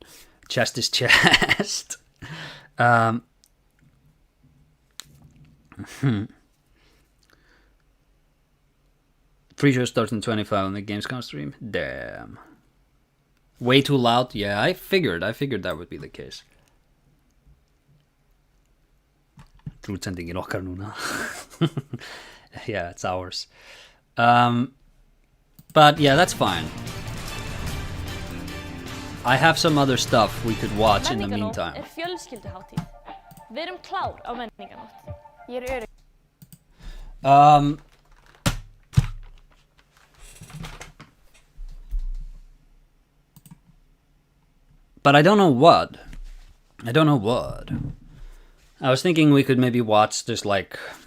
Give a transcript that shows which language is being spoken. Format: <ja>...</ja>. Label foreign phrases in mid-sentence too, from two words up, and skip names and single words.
<en>Chest is chest. Pre-show starts in 25 on the Gamescom stream. Damn. Way too loud? Yeah, I figured that would be the case.</en> <is>Útsendingin okkar núna.</is> <en>Yeah, it's ours. But yeah, that's fine. I have some other stuff we could watch in the meantime.</en> <is>Fjölskylduhátíð. Við erum klár á menningarnótt. Ég örugg.</is> <en>But I don't know what. I was thinking we could maybe watch just like...</en>